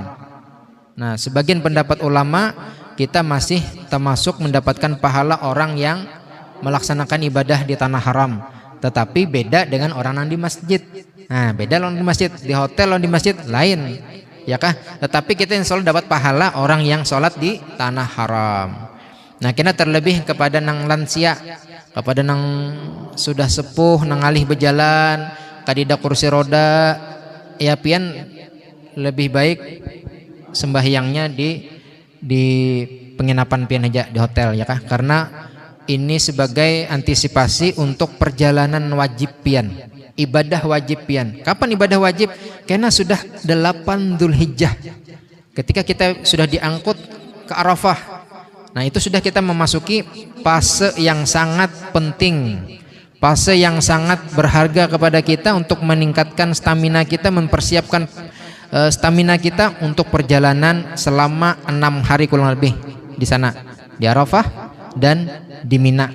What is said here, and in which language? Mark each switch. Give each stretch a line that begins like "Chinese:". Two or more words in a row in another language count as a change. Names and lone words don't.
Indonesian: Nah, sebagian pendapat ulama kita masih termasuk mendapatkan pahala orang yang melaksanakan ibadah di tanah haram, tetapi beda dengan orang yang di masjid. Nah, beda orang di masjid, di hotel orang di masjid lain, ya kah? Tetapi kita
Arabic: إن شاء الله
Indonesian: dapat pahala orang yang sholat di tanah haram. Nah, kita terlebih kepada nang lansia, kepada nang sudah sepuh, nang alih berjalan, kadida kursi roda, ya pian lebih baik sembahyangnya di penginapan pian aja, di hotel, ya kah? Karena ini sebagai antisipasi untuk perjalanan wajib pian, ibadah wajib pian. Kapan ibadah wajib? Karena sudah 8 Dzulhijjah, ketika kita sudah diangkut ke Arafah. Nah, itu sudah kita memasuki fase yang sangat penting, fase yang sangat berharga kepada kita untuk meningkatkan stamina kita, mempersiapkan stamina kita untuk perjalanan selama 6 hari kurang lebih di sana, di Arafah dan di Mina.